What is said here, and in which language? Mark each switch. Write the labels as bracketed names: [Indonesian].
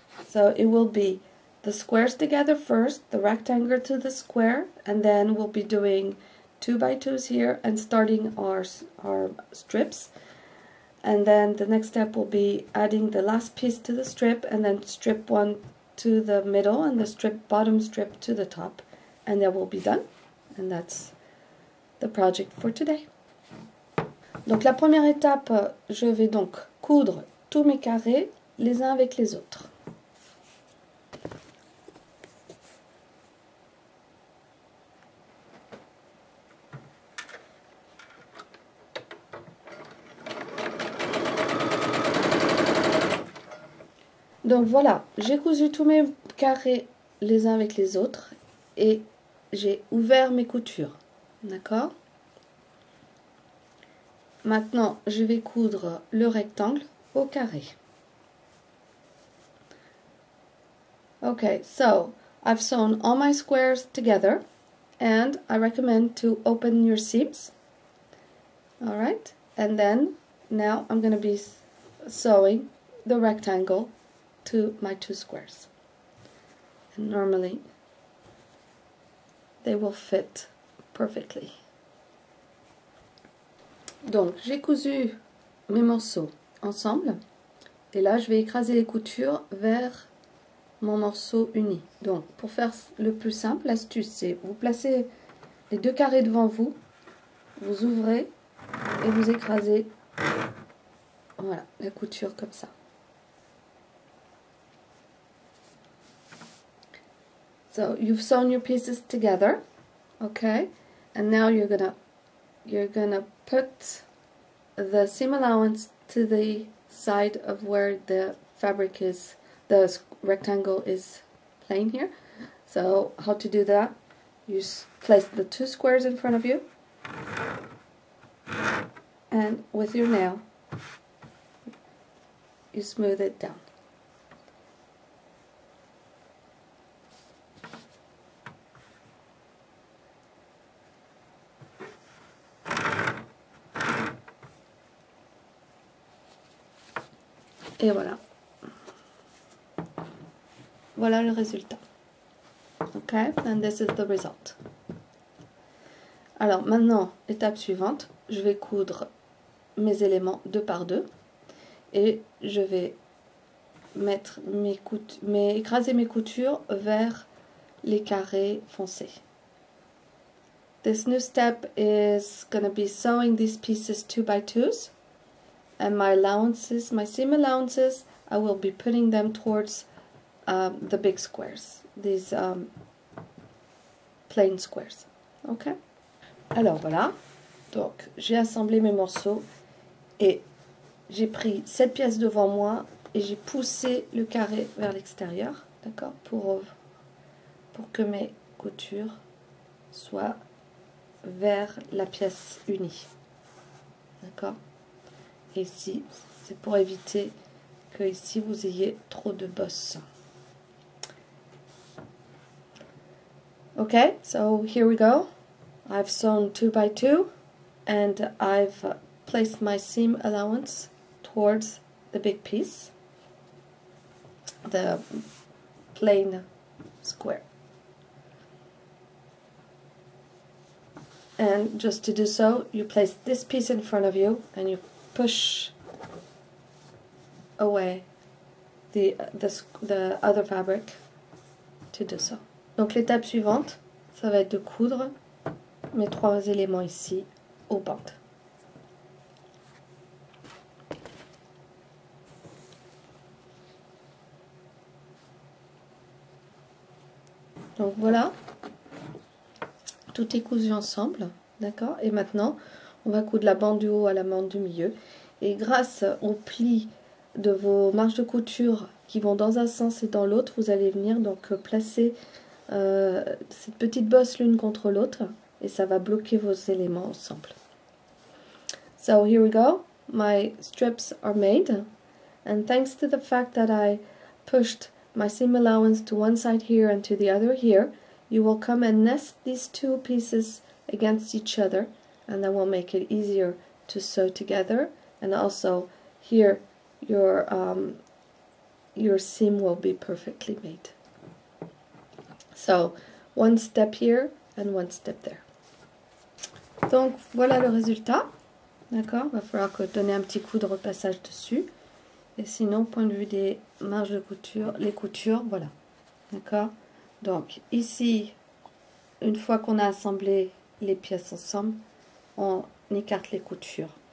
[English] So it will be the squares together first, the rectangle to the square, and then we'll be doing 2 by 2s here and starting our strips. And then the next step will be adding the last piece to the strip, and then strip 1 to the middle and the bottom strip to the top, and that will be done. And that's the project for today. [French] Donc la première étape, je vais donc coudre tous mes carrés les uns avec les autres. Donc voilà, j'ai cousu tous mes carrés les uns avec les autres et j'ai ouvert mes coutures. D'accord? Maintenant, je vais coudre le rectangle au carré. [English] Okay, so I've sewn all my squares together, and I recommend to open your seams. All right, and then now I'm going to be sewing the rectangle to my 2 squares. And normally they will fit perfectly. [French] Donc j'ai cousu mes morceaux ensemble, et là je vais écraser les coutures vers mon morceau uni. Donc pour faire le plus simple, l'astuce c'est vous placez les 2 carrés devant vous, vous ouvrez et vous écrasez, voilà, la couture comme ça. [English] So you've sewn your pieces together, okay, and now you're gonna put the seam allowance to the side of where the fabric is, the rectangle is plain here. So how to do that? You place the 2 squares in front of you, and with your nail you smooth it down. [French] Et voilà. Voilà le résultat. [English] Ok, and this is the result. [French] Alors maintenant, étape suivante, je vais coudre mes éléments 2 par 2 et je vais mettre écraser mes coutures vers les carrés foncés. [English] This new step is going to be sewing these pieces 2 by 2s, and my allowances, my seam allowances, I will be putting them towards the big squares, these plain squares. Ok. [French] Alors voilà, donc j'ai assemblé mes morceaux et j'ai pris cette pièce devant moi et j'ai poussé le carré vers l'extérieur, d'accord, pour que mes coutures soient vers la pièce unie, d'accord. Et ici, c'est pour éviter que ici vous ayez trop de bosses. [English] Okay, so here we go. I've sewn 2 by 2 and I've placed my seam allowance towards the big piece, the plain square. And just to do so, you place this piece in front of you and you push away the other fabric to do so. [French] Donc l'étape suivante, ça va être de coudre mes 3 éléments ici aux bandes. Donc voilà, tout est cousu ensemble, d'accord. Et maintenant, on va coudre la bande du haut à la bande du milieu. Et grâce aux plis de vos marges de couture qui vont dans un sens et dans l'autre, vous allez venir donc placer cette petite bosse l'une contre l'autre et ça va bloquer vos éléments ensemble. [English] So here we go, my strips are made, and thanks to the fact that I pushed my seam allowance to one side here and to the other here, you will come and nest these 2 pieces against each other, and that will make it easier to sew together. And also here your seam will be perfectly made. So one step here and one step there. [French] Donc voilà le résultat, d'accord. Va falloir donner un petit coup de repassage dessus. Et sinon, point de vue des marges de couture, les coutures, voilà, d'accord. Donc ici, une fois qu'on a assemblé les pièces ensemble, on écarte les coutures.